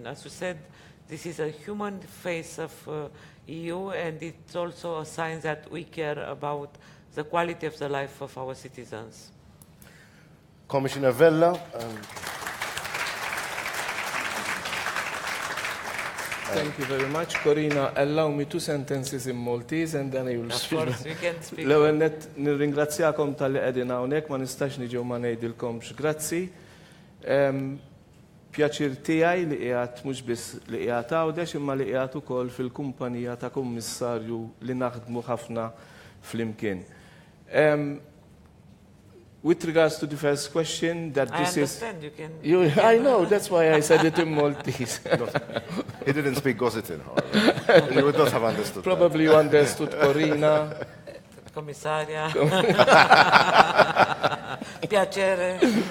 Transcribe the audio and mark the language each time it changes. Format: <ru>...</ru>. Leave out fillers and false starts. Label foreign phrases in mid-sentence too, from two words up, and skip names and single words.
<en>As you said, this is a human face of EU, and it's also a sign that we care about the quality of the life of our citizens. Commissioner Vella. Thank you very much. Corina, allow me 2 sentences in Maltese and then I will speak. Of course, we can speak.</en> <mt>L-ewwel net nirringrazzjakom tal-li qegħdin hawnhekk, ma nistax niġu ma ngħidilkomx grazzi. Pjaċir tiegħi li qiegħed mhux biss li qiegħed għawdex imma li qiegħed ukoll fil-kumpanija ta' kummissarju li naħdmu ħafna flimkien.</mt> <en>With regards to the first question, that this is... I understand, you can... I know, that's why I said it in Maltese. He didn't speak Gozitin. You would not have understood. Probably you understood Corina.</en> <it>Commissaria. Piacere.</it>